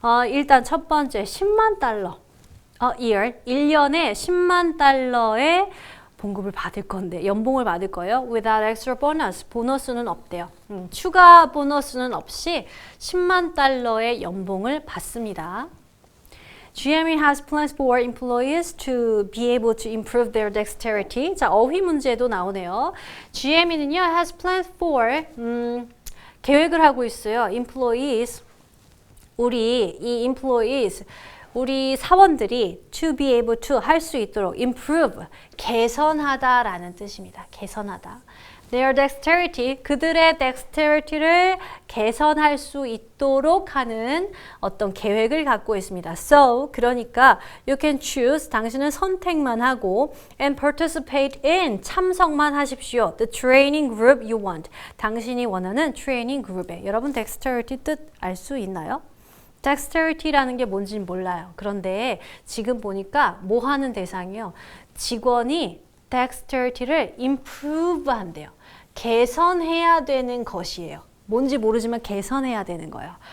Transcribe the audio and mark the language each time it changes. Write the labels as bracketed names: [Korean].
[Korean] 일단 첫 번째 10만 달러. year. 1년에 10만 달러의 봉급을 받을 건데 연봉을 받을 거예요. [English] Without extra bonus. [Korean] 보너스는 없대요. 추가 보너스는 없이 10만 달러의 연봉을 받습니다. [English] GME has plans for employees to be able to improve their dexterity. [Korean] 자, 어휘 문제도 나오네요. GME는요, [English] has plans for, [Korean] 계획을 하고 있어요. employees, 이 employees, 우리 사원들이 [English] to be able to [Korean] 할 수 있도록 improve, 개선하다라는 뜻입니다. 개선하다. Their dexterity, 그들의 dexterity를 개선할 수 있도록 하는 어떤 계획을 갖고 있습니다. [English] So, [Korean] 그러니까 [English] you can choose, [Korean] 당신은 선택만 하고 [English] and participate in, [Korean] 참석만 하십시오. [English] The training group you want. [Korean] 당신이 원하는 트레이닝 그룹에. 여러분 dexterity 뜻 알 수 있나요? dexterity라는 게 뭔지는 몰라요. 그런데 지금 보니까 뭐 하는 대상이요? 직원이 dexterity를 improve 한대요. 개선해야 되는 것이에요. 뭔지 모르지만 개선해야 되는 거예요.